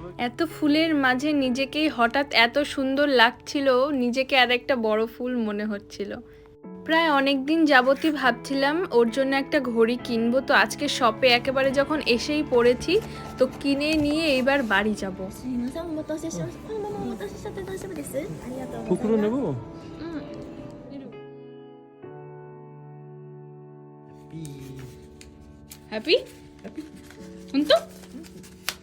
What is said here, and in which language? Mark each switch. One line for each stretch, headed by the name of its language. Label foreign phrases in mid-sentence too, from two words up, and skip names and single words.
Bangla: এত ফুলের মাঝে নিজেকেই হঠাৎ এত সুন্দর লাগছিল, নিজেকে আর একটা বড় ফুল মনে হচ্ছিল। প্রায় অনেক দিন যাবতই ভাবছিলাম ওর জন্য একটা ঘড়ি কিনবো, তো আজকে শপে একেবারে যখন এসেই পড়েছি, তো কিনে নিয়ে এইবার বাড়ি যাব।
Japanese: すみません、お待たせしました。このままお待たせしちゃって大丈夫です。ありがとうございます。
Bangla: 袋 নেবো। হ্যাপি হন তো